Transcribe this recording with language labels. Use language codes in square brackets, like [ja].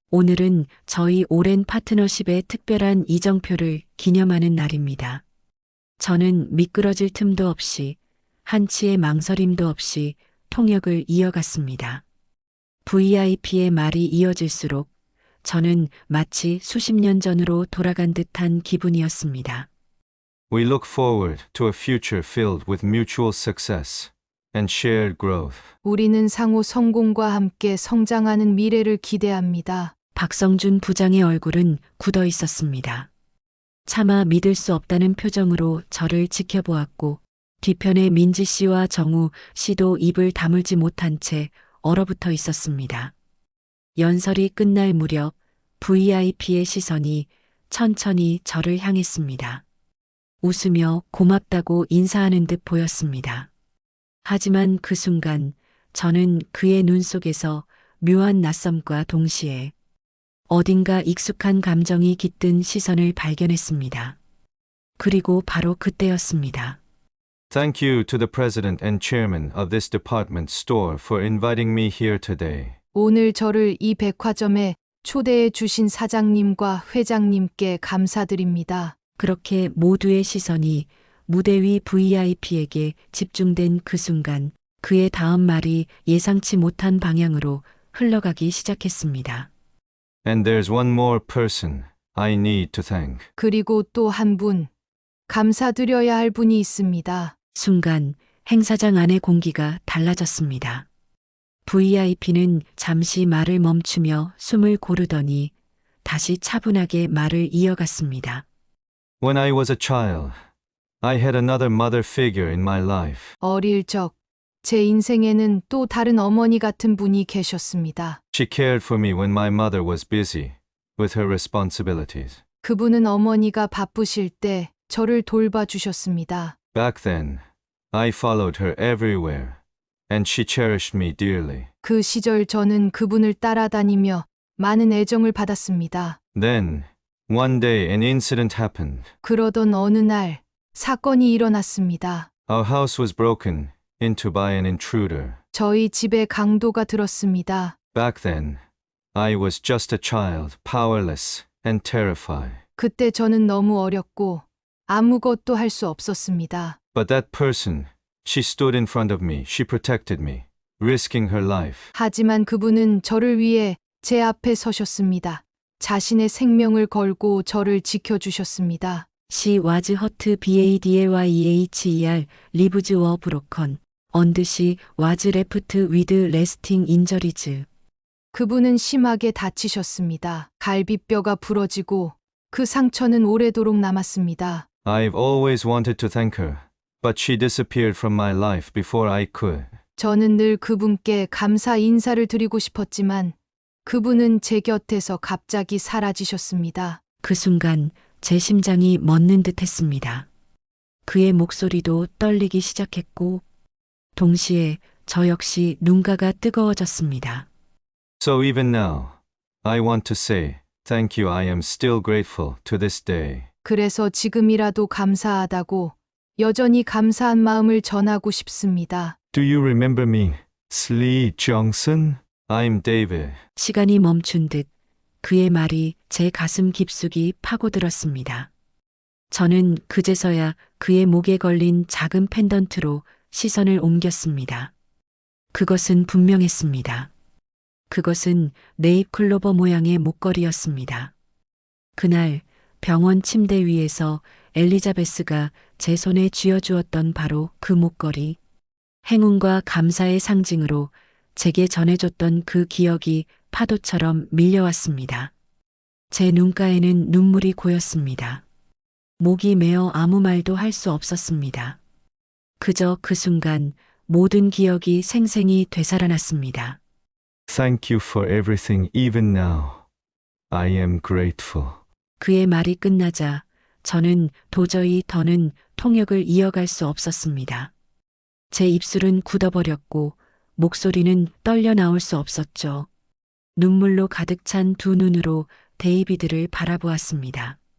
[ko] 오늘은 저희 오랜 파트너십의 특별한 이정표를 기념하는 날입니다. 저는 미끄러질 틈도 없이 한치의 망설임도 없이 통역을 이어갔습니다. VIP의 말이 이어질수록 저는 마치 수십 년 전으로 돌아간 듯한 기분이었습니다. [en] We look forward to a future filled with mutual success and shared growth. [ko] 우리는 상호 성공과 함께 성장하는 미래를 기대합니다. 박성준 부장의 얼굴은 굳어 있었습니다. 차마 믿을 수 없다는 표정으로 저를 지켜보았고 뒤편에 민지 씨와 정우 씨도 입을 다물지 못한 채 얼어붙어 있었습니다. 연설이 끝날 무렵 VIP의 시선이 천천히 저를 향했습니다. 웃으며 고맙다고 인사하는 듯 보였습니다. 하지만 그 순간 저는 그의 눈 속에서 묘한 낯섦과 동시에 어딘가 익숙한 감정이 깃든 시선을 발견했습니다. 그리고 바로 그때였습니다. [en] Thank you to the president and chairman of this department store for inviting me here today. [ko] 오늘 저를 이 백화점에 초대해 주신 사장님과 회장님께 감사드립니다. 그렇게 모두의 시선이 무대 위 VIP에게 집중된 그 순간 그의 다음 말이 예상치 못한 방향으로 흘러가기 시작했습니다. [en] And there's one more person I need to thank. [ko] 그리고 또 한 분, 감사드려야 할 분이 있습니다. 순간 행사장 안의 공기가 달라졌습니다. VIP는 잠시 말을 멈추며 숨을 고르더니 다시 차분하게 말을 이어갔습니다. [en] When I was a child, I had another mother figure in my life. [ko] 어릴 적, 제 인생에는 또 다른 어머니 같은 분이 계셨습니다. [en] She cared for me when my mother was busy with her responsibilities. [ko] 그분은 어머니가 바쁘실 때 저를 돌봐주셨습니다. [en] Back then, I followed her everywhere, and she cherished me dearly. [ko] 그 시절 저는 그분을 따라다니며 많은 애정을 받았습니다. [en] Then, one day an incident happened. [ko] 그러던 어느 날 사건이 일어났습니다. [en] Our house was broken into by an intruder. [ko] 저희 집에 강도가 들었습니다. [en] Back then, I was just a child, powerless and terrified. [ko] 그때 저는 너무 어렸고 아무것도 할 수 없었습니다. [en] But that person, she stood in front of me, she protected me, risking her life. [ko] 하지만 그분은 저를 위해 제 앞에 서셨습니다. 자신의 생명을 걸고 저를 지켜주셨습니다. [en] She was hurt badlyher, lives were broken, and she was left with lasting injuries. [ko] 그분은 심하게 다치셨습니다. 갈비뼈가 부러지고 그 상처는 오래도록 남았습니다. [en] I've always wanted to thank her, but she disappeared from my life before I could. [ko] 저는 늘 그분께 감사 인사를 드리고 싶었지만 그분은 제 곁에서 갑자기 사라지셨습니다. 그 순간 제 심장이 멎는 듯 했습니다. 그의 목소리도 떨리기 시작했고, 동시에 저 역시 눈가가 뜨거워졌습니다. [en] So even now, I want to say thank you. I am still grateful to this day. [ko] 그래서 지금이라도 감사하다고 여전히 감사한 마음을 전하고 싶습니다. [en] Do you remember me, Slee Johnson? I'm David. [ko] 시간이 멈춘 듯 그의 말이 제 가슴 깊숙이 파고들었습니다. 저는 그제서야 그의 목에 걸린 작은 펜던트로 시선을 옮겼습니다. 그것은 분명했습니다. 그것은 네잎클로버 모양의 목걸이였습니다. 그날 병원 침대 위에서 엘리자베스가 제 손에 쥐어주었던 바로 그 목걸이, 행운과 감사의 상징으로 제게 전해줬던 그 기억이 파도처럼 밀려왔습니다. 제 눈가에는 눈물이 고였습니다. 목이 메어 아무 말도 할 수 없었습니다. 그저 그 순간 모든 기억이 생생히 되살아났습니다. [en] Thank you for everything even now. I am grateful. [ko] 그의 말이 끝나자 저는 도저히 더는 통역을 이어갈 수 없었습니다. 제 입술은 굳어버렸고 목소리는 떨려 나올 수 없었죠. 눈물로 가득 찬 두 눈으로 데이비드를 바라보았습니다.